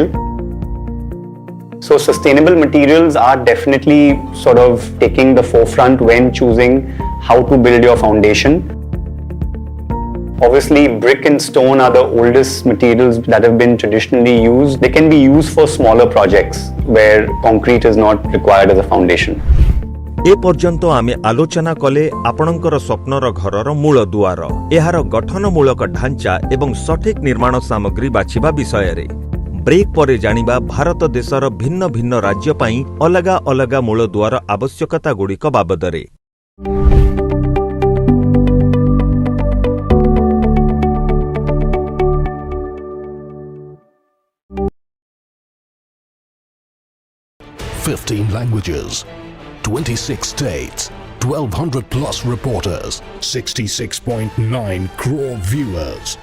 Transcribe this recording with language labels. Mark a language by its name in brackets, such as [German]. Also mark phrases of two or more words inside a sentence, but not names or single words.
[English] So sustainable materials are definitely sort of taking the forefront when choosing how to build your foundation. Obviously, brick and stone are the oldest materials that have been traditionally used. They can be used for smaller projects where concrete is not required as a foundation. [Odia] ଏ ପର୍ଯ୍ୟନ୍ତ ଆମେ ଆଲୋଚନା କଲେ ଆପଣକର ସ୍ୱପ୍ନର ଘରର ମୂଳ ଦୁଆର, ଏହାର ଗଠନମୂଳକ ଢାଞ୍ଚା ଏବଂ ସଠିକ ନିର୍ମାଣ ସାମଗ୍ରୀ ବାଛିବା ବିଷୟ ରେ। ବ୍ରେକ ପରେ ଜାଣିବା ଭାରତ ଦେଶର ଭିନ୍ନ ଭିନ୍ନ ରାଜ୍ୟ ପଇ ଅଲଗା ଅଲଗା ମୂଳ ଦୁଆର ଆବଶ୍ୟକତା ଗୁଡ଼ିକ ବାବଦରେ। [English] languages, 26 states, 1,200 plus reporters, 66.9 crore viewers.